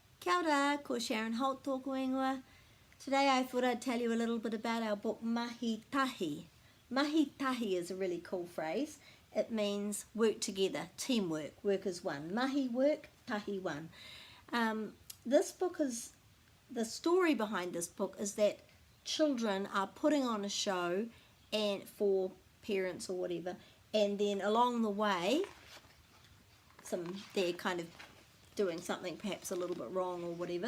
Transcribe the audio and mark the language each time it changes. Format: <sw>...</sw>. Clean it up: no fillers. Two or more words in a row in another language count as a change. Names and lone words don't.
<mi>Kia ora, ko Sharon Holt tōku ingoa.</mi> <en>Today I thought I'd tell you a little bit about our book Mahi Tahi. Mahi Tahi is a really cool phrase. It means work together, teamwork, work as one. Mahi work, tahi one. This book is, the story behind this book is that children are putting on a show and for parents or whatever, and then along the way they're kind of doing something perhaps a little bit wrong or whatever.</en>